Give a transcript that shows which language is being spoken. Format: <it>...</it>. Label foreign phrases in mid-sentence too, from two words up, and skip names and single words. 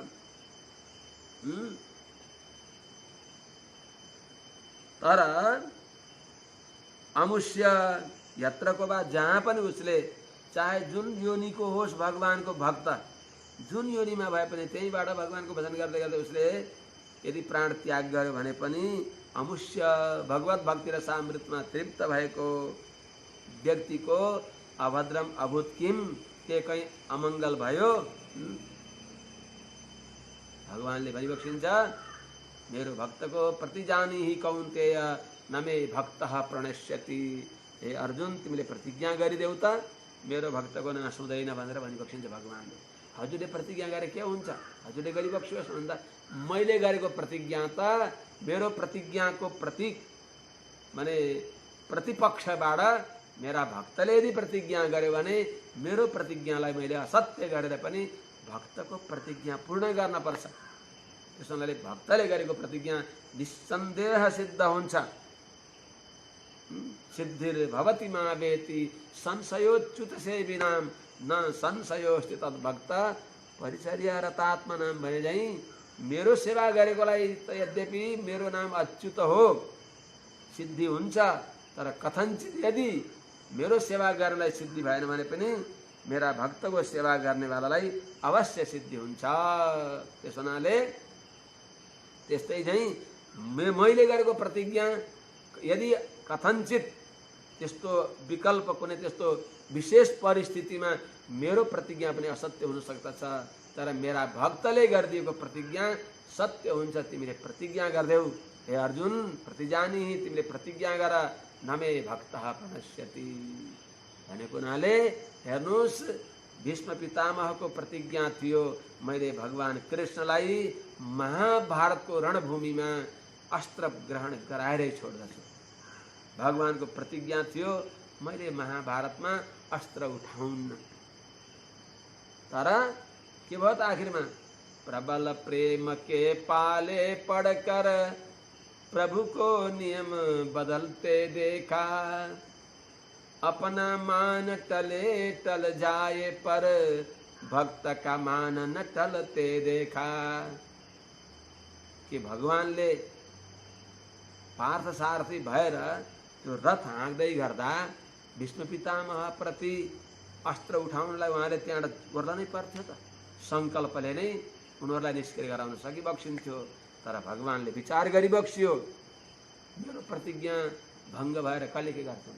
<ne>तर अमुष्य यत्रको बा जहाँ पनि उसले चाहे जुन योनिको होस् भगवानको भक्त, जुन योनिमा भए पनि त्यहीँबाट भगवानको भजन गर्दै गर्दै उसले यदि प्राण त्याग गर्यो भने पनि अमुष्य भगवत भक्ति र सामृतमा तृप्त भएको व्यक्तिको</ne> <sa>अभद्रम अभूत किम,</sa> <ne>के कहीँ अमङ्गल भयो? भगवानले भनिबक्सिन्छ, मेरो भक्तको</ne> <sa>प्रतिजानी ही कौन्तेय न मे भक्तः प्रणश्यति।</sa> <ne>हे अर्जुन, तिमीले प्रतिज्ञा गरिदेऊ त मेरो भक्तको नाश हुँदैन भनेर भनिबक्सिन्छ भगवानले। हजुरले प्रतिज्ञा गरे के हुन्छ? हजुरले गरिबक्सियोस् भन्दा मैले गरेको प्रतिज्ञा त मेरो प्रतिज्ञाको प्रतीक माने प्रतिपक्षबाट मेरा भक्तले यदि प्रतिज्ञा गर्यो भने मेरो प्रतिज्ञालाई मैले असत्य गरेर पनि भक्तको प्रतिज्ञा पूर्ण गर्न पर्छ। त्यसैले भक्तले गरेको प्रतिज्ञा निस्सन्देह सिद्ध हुन्छ।</ne> <sa>सिद्धिर्भवति मावेति संशयोच्युत सेविनाम न संशयोस्ति तद्भक्त परिचर्या रतात्मनाम</sa> <ne>भने झैँ मेरो सेवा गरेकोलाई त यद्यपि मेरो नाम अच्युत हो सिद्धि हुन्छ, तर कथनचित यदि मेरो सेवा गर्नलाई सिद्धि भएन भने पनि मेरा भक्तको सेवा गर्नेवालालाई अवश्य सिद्धि हुन्छ। त्यस हुनाले त्यस्तै झैँ मैले गरेको प्रतिज्ञा यदि कथनचित त्यस्तो विकल्प कुनै त्यस्तो विशेष परिस्थितिमा मेरो प्रतिज्ञा पनि असत्य हुन सक्दछ, तर मेरा भक्तले गरिदिएको प्रतिज्ञा सत्य हुन्छ। तिमीले प्रतिज्ञा गर्देऊ हे अर्जुन, प्रतिजानी तिमीले प्रतिज्ञा गर,</ne> <sa>नमे भक्तः प्रणश्यति</sa> <ne>भनेको हुनाले हेर्नुहोस् भीष्म पितामहको प्रतिज्ञा थियो मैले भगवान कृष्णलाई महाभारतको रणभूमिमा अस्त्र ग्रहण गराएरै छोड्दछु। भगवानको प्रतिज्ञा थियो मैले महाभारतमा अस्त्र उठाउन्न, तर के भयो त आखिरमा</ne> <hi>प्रबल प्रेम के पाले पढ़कर प्रभु को नियम बदलते देखा, अपना मान टले टल जाए पर भक्त का मान न टलते देखा।</hi> <ne>कि भगवानले पार्थ सारथी भएर त्यो रथ हाँक्दै गर्दा भीष्म पितामह प्रति अस्त्र उठाउनलाई उहाँले त्यहाँबाट गर्नै पर्थ्यो त, संकल्पले नै उनीहरूलाई निष्क्रिय गराउन सकिबक्सिन्थ्यो, तर भगवानले विचार गरिबक्सियो मेरो प्रतिज्ञा भङ्ग भएर कहिले के गर्छन्।</ne>